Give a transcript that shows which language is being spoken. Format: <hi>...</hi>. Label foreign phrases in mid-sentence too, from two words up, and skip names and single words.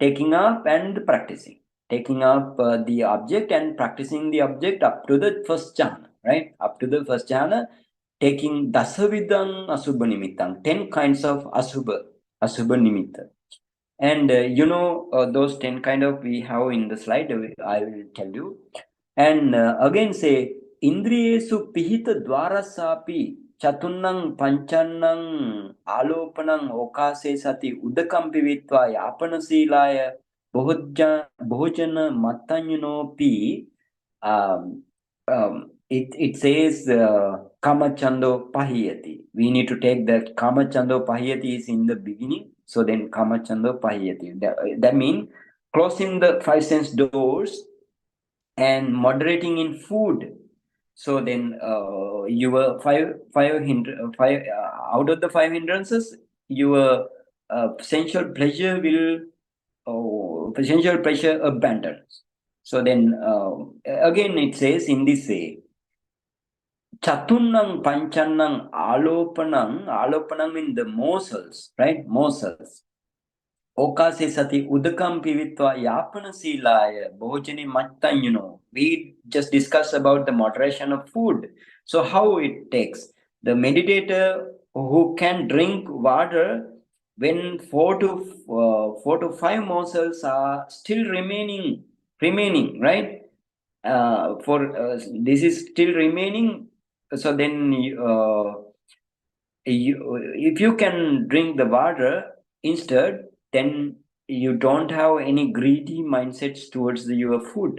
<en>Taking up and practicing. Taking up the object and practicing the object up to the first jhana, right? Up to the first jhana, taking</en> <pi>dasavidang asubha nimittang,</pi> <en>10 kinds of</en> <pi>asubha nimitta.</pi> <en>And those 10 kind of we have in the slide, I will tell you. And again say,</en> <pi>Indriyesu pihita dwarasapi chatunnang pancannang alopanang okase sati udakam pivitva yapana silaya bhojana matanyunopi.</pi> <en>It says</en> <pi>kāmacchando pahiyati.</pi> <en>We need to take that</en> <pi>kāmacchando pahiyati</pi> <en>is in the beginning. So then</en> <pi>kāmacchando pahiyati.</pi> <en>That means closing the 5 sense doors and moderating in food. So then your five out of the 5 hindrances, your sensual pleasure abandons. So then again it says in this way,</en> <pi>Chatunnang pancannang alopanang</pi> <en>means the morsels, right?</en> <pi>Morsels. Okase sati udakam pivitva yapana silaya bhojane mattan,</pi> <en>we just discussed about the moderation of food. So how it takes the meditator who can drink water when 4 to 5 morsels are still remaining, right? This is still remaining. So then if you can drink the water instead, then you don't have any greedy mindsets towards your food.</en>